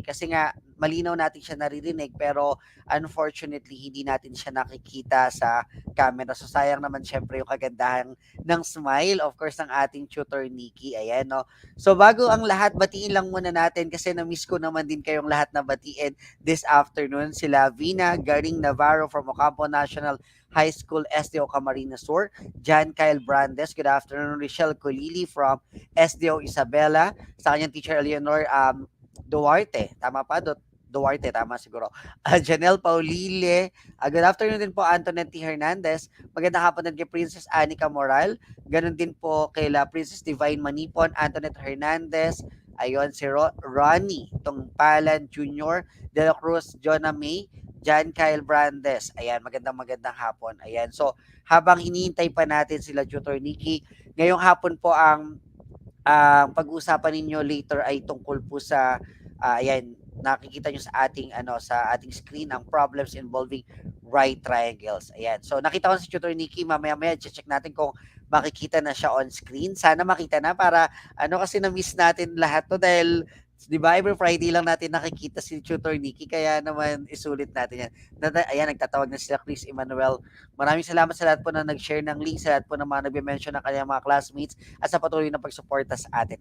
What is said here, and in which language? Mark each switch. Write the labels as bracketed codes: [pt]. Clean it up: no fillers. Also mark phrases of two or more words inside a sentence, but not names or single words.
[tl] Kasi nga malinaw natin siya naririnig pero unfortunately hindi natin siya nakikita sa camera. So sayang naman syempre yung kagandahan ng [en] smile of course [tl] ng ating Tutor Nikki. Ayan, no. So bago ang lahat, batiin lang muna natin kasi na-miss ko naman din kayong lahat na batiin [en] this afternoon. [tl] Sila Vina Garing Navarro from Ocampo National High School, SDO Camarines Sur. [en] John Kyle Brandes, good afternoon. [tl] Richelle Colili from SDO Isabela. Sa kanyang teacher Eleanor Duarte. Tama pa? Duarte, tama siguro. Janelle Paulile. [en] Good afternoon [tl] din po, Antoinette T. Hernandez. Magandang hapon din kay Princess Anika Moral. Ganon din po kay Princess Divine Manipon, Antoinette Hernandez. Ayun, si Ronnie Tungpalan Jr., De La Cruz, Jonah May, John Kyle Brandes. Ayan, magandang hapon. Ayan, so habang hinihintay pa natin sila Tutor Nikki, ngayong hapon po ang pag-uusapan ninyo later ay tungkol po sa ayan, nakikita nyo sa ating screen ang [en] problems involving right triangles. [tl] Ayan. So nakita ko si Tutor Nikki, mamaya check natin kung makikita na siya [en] on screen. [tl] Sana makita na para kasi na-miss natin lahat to dahil 'di ba [en] every Friday [tl] lang natin nakikita si Tutor Nikki kaya naman isulit natin yan. Ayan, nagtatawag na sila Chris Emmanuel. Maraming salamat sa lahat po na nag-share ng link, sa lahat po na mga nagbe-mention ng kanyang mga classmates at sa patuloy na pagsuporta sa atin.